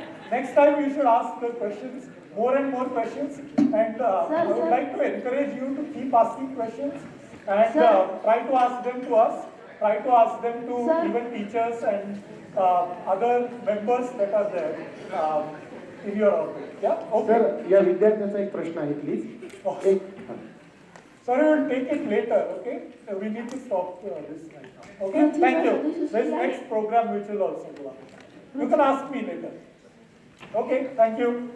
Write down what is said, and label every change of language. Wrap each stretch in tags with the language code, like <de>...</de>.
<en>Next time you should ask the questions, more and more questions, and I would like to encourage you to keep asking questions and try to ask them to us, try to ask them to even teachers and other members that are there in your orbit. Yeah? Okay.</en> <mr>Sir, या विद्यार्थ्याचा एक प्रश्न आहे please.</mr> <en>Sorry, we'll take it later, okay? We need to stop this right now. Okay, thank you. There's next program which will also go on. You can ask me later. Okay, thank you.</en>